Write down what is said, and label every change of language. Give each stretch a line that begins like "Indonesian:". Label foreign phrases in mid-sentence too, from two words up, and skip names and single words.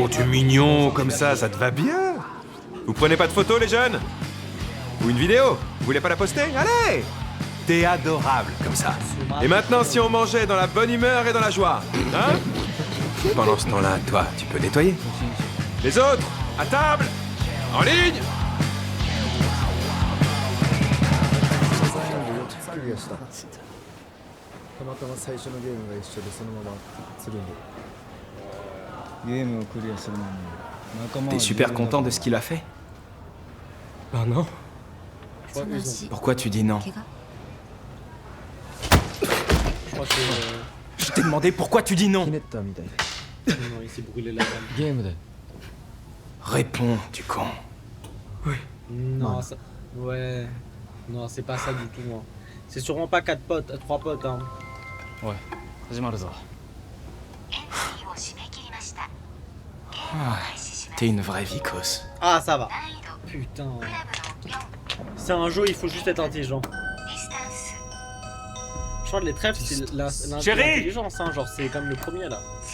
French: Oh, tu es mignon, comme ça te va bien. Vous prenez pas de photos, les jeunes? Ou une vidéo? Vous voulez pas la poster? Allez! T'es adorable, comme ça. Et maintenant, si on mangeait dans la bonne humeur et dans la joie, hein? Pendant ce temps-là, toi, tu peux nettoyer. Les autres, à table! En ligne!
Japanese: たまたま最初のゲームが一緒でそのままするんでゲームをクリアするのに仲間は
French: T'es super content de ce qu'il a fait? Oh non. Je crois qu'ils ont- Pourquoi tu dis non?
Japanese: 怪我
French: je crois que Je t'ai demandé pourquoi tu dis non.
Japanese: ひねったみたいで
French: non, il s'est brûlé la jambe.
Japanese: ゲームで
French: Réponds, du con. Non, ça... Ouais. Non, c'est pas ça du tout. Hein. C'est sûrement pas 4 potes, 3 potes. Hein.
Japanese: おい始まるぞ
French: T'es une vraie vicose. Ah, ça va. Putain. C'est un jeu, il faut juste être intelligent. Je crois que les trèfles, c'est l'intelligence. Hein. Genre, c'est comme le premier là.